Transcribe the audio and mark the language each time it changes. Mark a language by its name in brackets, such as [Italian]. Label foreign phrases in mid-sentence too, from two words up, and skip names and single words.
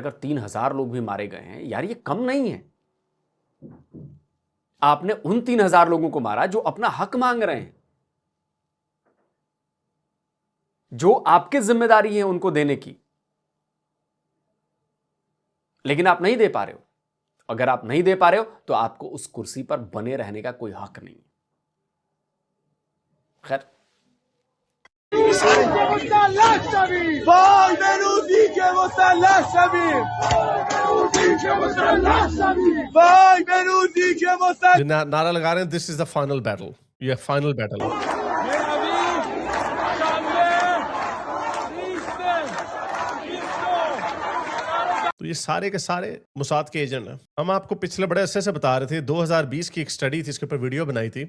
[Hindi] अगर 3,000 लोग भी मारे गए हैं यार, ये कम नहीं है। आपने उन 3,000 लोगों को मारा जो अपना हक मांग रहे हैं, जो आपकी जिम्मेदारी है उनको देने की, लेकिन आप नहीं दे पा रहे हो। अगर आप नहीं दे पा रहे हो तो आपको उस कुर्सी पर बने रहने का कोई हक नहीं है। खैर, [Persian] وای بنوزی که مسلح شویم وای بنوزی که مسلح [Hindi] जो नारा लगा रहे हैं, [English] this is the final battle, [Hindi] ये [English] final battle [Hindi] है। तो ये सारे के सारे मुसाद के एजेंट हैं। हम आपको पिछले बड़े अरसे से बता रहे थे, 2020 की एक स्टडी थी, इसके ऊपर वीडियो बनाई थी।